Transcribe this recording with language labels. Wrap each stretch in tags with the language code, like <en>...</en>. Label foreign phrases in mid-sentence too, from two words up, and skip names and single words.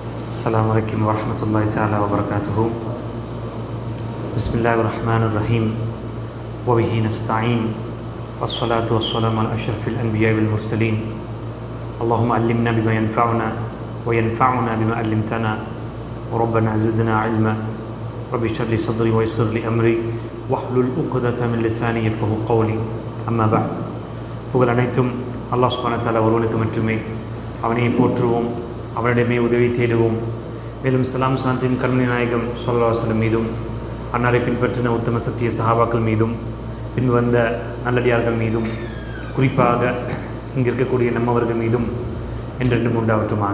<ar>السلام عليكم ورحمة الله تعالى وبركاته. بسم الله الرحمن الرحيم وبه نستعين والصلاة والسلام على أشرف الأنبياء والمرسلين. اللهم علمنا بما ينفعنا وينفعنا بما علمتنا وربنا زدنا علما رب اشرح لي صدري ويسر لي أمري واحلل عقدة من لساني يفقهوا قولي. أما بعد.</ar> <ta>புகழ் அனைத்தும்</ta> <ar>الله سبحانه وتعالى</ar> <ta>ஒருவனுக்கு மட்டுமே. அவனையே போற்றுவோம், அவனிடமே உதவி தேடுவோம். மேலும் சலாம் சாந்தியும் கருணை நாயகம்</ta> <ar>صلى الله عليه وسلم</ar> <ta>மீதும், அன்னாரை பின்பற்றின உத்தம சத்திய சஹாபாக்கள் மீதும், பின் வந்த நல்லடியார்கள் மீதும், குறிப்பாக இங்கே இருக்கக்கூடிய நம்மவர்கள் மீதும் என்றென்றும் உண்டாவற்றுமாக.</ta>